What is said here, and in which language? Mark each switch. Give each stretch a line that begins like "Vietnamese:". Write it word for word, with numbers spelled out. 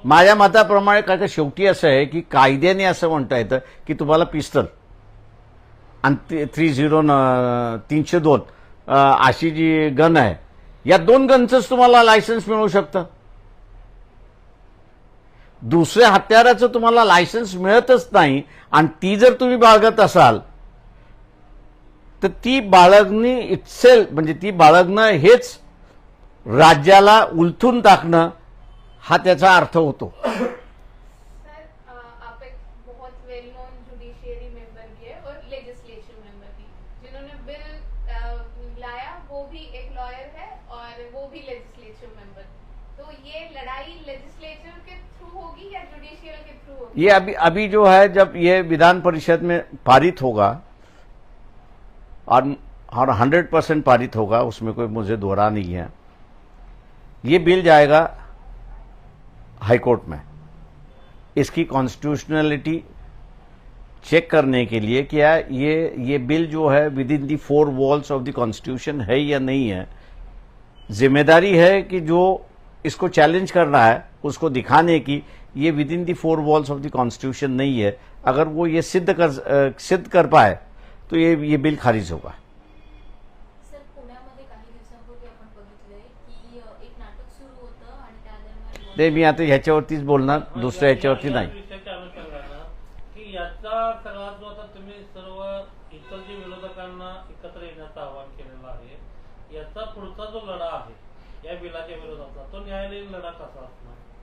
Marathi: माझ्या मताप्रमाणे काय का शेवटी असं आहे की कायद्याने असं म्हणता येतं की तुम्हाला पिस्तल आणि थ्री झिरो तीनशे दोन अशी जी गन आहे या दोन गनचंच तुम्हाला लायसन्स मिळू शकतं, दुसऱ्या हत्याराचं तुम्हाला लायसन्स मिळतच नाही आणि ती जर तुम्ही बाळगत असाल तर ती बाळगणी इटसेल्फ म्हणजे ती बाळगणं हेच राज्याला उलथून टाकणं हा त्याचा अर्थ होतो.
Hindi: सर, अ, आप एक बहुत वेल नोन जुडिशियरी मेंबर भी है और लेजिस्लेचर मेंबर भी, जिन्होंने बिल अ, लाया वो भी एक लॉयर है और वो भी लेजिस्लेचर मेंबर। तो ये लड़ाई लेजिस्लेचर के थ्रू होगी या जुडिशियल के थ्रू होगी? ये अभी अभी जो है, जब ये विधान परिषद में पारित होगा और और हंड्रेड परसेंट पारित होगा, उसमें कोई मुझे दोहरा नहीं है, ये बिल जाएगा हाईकोर्ट में इसकी कॉन्स्टिट्यूशनलिटी चेक करने के लिए, क्या ये ये बिल जो है
English: within the four walls of the constitution
Hindi: है या नहीं है। जिम्मेदारी है कि जो इसको चैलेंज करना है उसको दिखाने की ये
English: within the four walls of the constitution
Hindi: नहीं है। अगर वो ये सिद्ध कर सिद्ध कर पाए तो ये ये बिल खारिज होगा।
Marathi: सर, पुण्यामध्ये काही दिवसांपूर्वी आपण बघितलंय की अ, एक नाटक सुरू होतं आणि त्या दरम्यान ते मी आता ह्याच्यावरतीच बोलणार, दुसऱ्या ह्याच्यावरती या- या नाही. विषयाच्या अनुषंगानं की याचा सगळा जो आता तुम्ही सर्व इतर जे विरोधकांना एकत्र येण्याचं आवाहन केलेलं आहे, याचा पुढचा जो लढा आहे या बिलाच्या विरोधाचा, तो न्यायालयीन लढा कसा असणार?